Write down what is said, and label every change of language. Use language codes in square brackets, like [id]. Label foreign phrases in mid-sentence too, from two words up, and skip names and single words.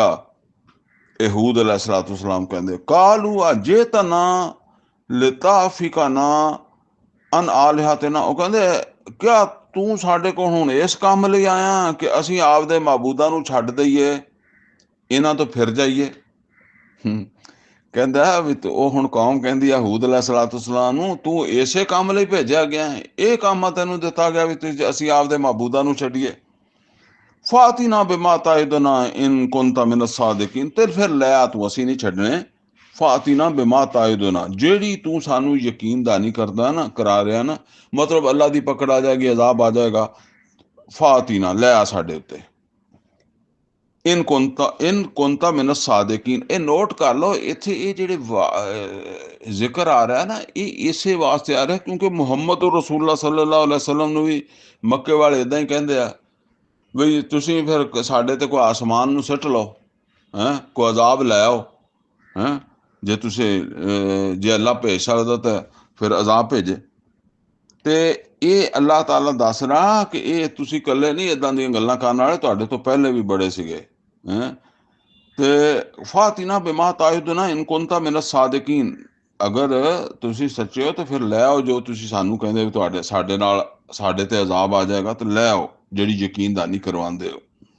[pa] ਯਹੂਦ ਅਲੈਹਿੱਸਲਾਮ ਕਹਿੰਦੇ [ar] قالوا أجئتنا لتأفكنا عن آلهتنا, [pa] ਉਹ ਕਹਿੰਦੇ ਕਿਆ ਤੂ ਸਾਡੇ ਕੋਲ ਹੁਣ ਇਸ ਕਾਮ ਲਈ ਆਇਆ ਕਿ ਅਸੀਂ ਆਪਦੇ ਮਾਬੂਦਾਂ ਨੂੰ ਛੱਡ ਦਈਏ, ਇਨ੍ਹਾਂ ਤੋ ਫਿਰ ਜਾਈਏ। ਕਹਿੰਦਾ ਭੀ ਉਹ ਹੁਣ ਕੌਮ ਕਹਿੰਦੀ ਆ ਹੂਦ अलैहिस्सलाम ਨੂੰ ਤੂੰ ਇਸੇ ਕੰਮ ਲਈ ਭੇਜਿਆ ਗਿਆ ਹੈ, ਇਹ ਕੰਮ ਤੈਨੂੰ ਦਿੱਤਾ ਗਿਆ ਵੀ ਅਸੀਂ ਆਪਦੇ ਮਾਬੂਦਾਂ ਨੂੰ ਛੱਡੀਏ। [ar] فأتنا بما تعدنا إن كنت من الصادقين, [pa] ਤੇ ਫਿਰ ਲੈ ਆ ਤੂ ਅਸੀ ਨਹੀਂ ਛੱਡਣੇ। [ar] فأتنا بما تعدنا, [pa] ਜਿਹੜੀ ਤੂ ਸਾਨੂੰ ਯਕੀਨਦਾਨੀ ਕਰਦਾ ਨਾ ਕਰਾ ਰਿਹਾ ਨਾ, ਮਤਲਬ ਅੱਲਾਹ ਦੀ ਪਕੜ ਆ ਜਾਏਗੀ, ਅਜ਼ਾਬ ਆ ਜਾਏਗਾ। ਫਾਤਿਨਾ ਲੈ ਆ ਸਾਡੇ ਉੱਤੇ, [ar] إن كنت من الصادقين. [pa] ਏ ਨੋਟ ਕਰ ਲੋ ਇੱਥੇ ਏ ਜਿਹੜੇ ਜ਼ਿਕਰ ਆ ਰਿਹਾ ਹੈ ਨਾ ਏ ਇਸੇ ਵਾਸਤੇ ਆ ਰਿਹਾ ਹੈ ਕਿਉਂਕਿ ਮੁਹੰਮਦ ਰਸੂਲੁੱਲਾਹ [ar] صلى الله عليه وسلم [pa] ਨੂੰ ਭੀ ਮੱਕੇ ਵਾਲੇ ਇੱਦਾਂ ਹੀ ਕਹਿੰਦੇ ਆ ਬਈ ਤੁਸੀਂ ਫਿਰ ਸਾਡੇ ਤੇ ਕੋਈ ਆਸਮਾਨ ਨੂੰ ਸਿੱਟ ਲੋ, ਹੈਂ ਕੋਈ ਅਜ਼ਾਬ ਲੈ ਆਓ, ਹੈਂ ਜੇ ਤੁਸੀਂ ਜੇ ਅੱਲਾਹ ਭੇਜ ਸਕਦਾ ਤੇ ਫਿਰ ਅਜ਼ਾਬ ਭੇਜੇ। ਤੇ ਇਹ ਅੱਲਾਹ ਤਾਲਾ ਦੱਸ ਰਿਹਾ ਕਿ ਇਹ ਤੁਸੀਂ ਇਕੱਲੇ ਨਹੀਂ ਏਦਾਂ ਦੀਆਂ ਗੱਲਾਂ ਕਰਨ ਵਾਲੇ, ਤੁਹਾਡੇ ਤੋਂ ਪਹਿਲੇ ਵੀ ਬੜੇ ਸੀਗੇ ਹੈਂ। ਤੇ [ar] فأتنا بما تعدنا إن كنت من الصادقين, [pa] ਅਗਰ ਤੁਸੀਂ ਸੱਚੇ ਹੋ ਤਾਂ ਫਿਰ ਲੈ ਆਓ ਜੋ ਤੁਸੀਂ ਸਾਨੂੰ ਕਹਿੰਦੇ ਵੀ ਤੁਹਾਡੇ ਸਾਡੇ ਨਾਲ ਸਾਡੇ ਤੇ ਅਜ਼ਾਬ ਆ ਜਾਏਗਾ, ਤੇ ਲੈ ਆਓ ਜਿਹੜੀ ਯਕੀਨਦਾਨੀ ਕਰਵਾਉਂਦੇ ਹੋ।